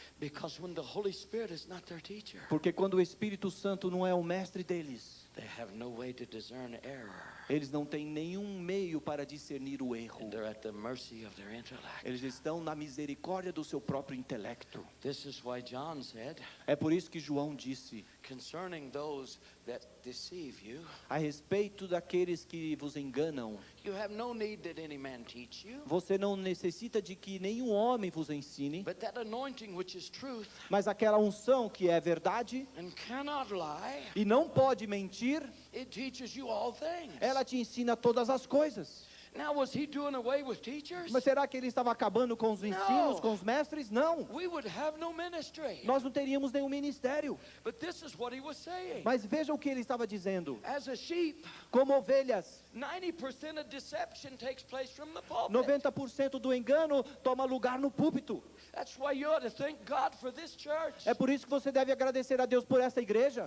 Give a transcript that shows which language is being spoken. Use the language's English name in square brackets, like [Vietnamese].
[English] Because when the Holy Spirit is not their teacher, [Portuguese] Porque quando o Espírito Santo não é o mestre deles, [English] They have no way to discern error. [Portuguese] Eles não têm nenhum meio para discernir o erro. [English] And they're at the mercy of their intellect. [Portuguese] Eles estão na misericórdia do seu próprio intelecto. [English] This is why John said, [Portuguese] É por isso que João disse, [English] concerning those that deceive you, [Portuguese] a respeito daqueles que vos enganam, [English] you have no need that any man teach you, [Portuguese] você não necessita de que nenhum homem vos ensine, [English] but that anointing which is truth [Portuguese] mas aquela unção que é verdade [English] and cannot lie, [Portuguese] e não pode mentir, [English] it teaches you all things. [Portuguese] ela te ensina todas as coisas. [English] Now, was he doing away with teachers? [Portuguese] Mas será que ele estava acabando com os ensinos, Não. com os mestres? Não. [English] We would have no ministry. [Portuguese] Nós não teríamos nenhum ministério. [English] But this is what he was saying. [Portuguese] Mas veja o que ele estava dizendo. [English] As a sheep, [Portuguese] Como ovelhas, [English] 90% of deception takes place from the pulpit. [Portuguese] 90% do engano toma lugar no púlpito. [English] That's why you ought to thank God for this church, [Portuguese] É por isso que você deve agradecer a Deus por essa igreja,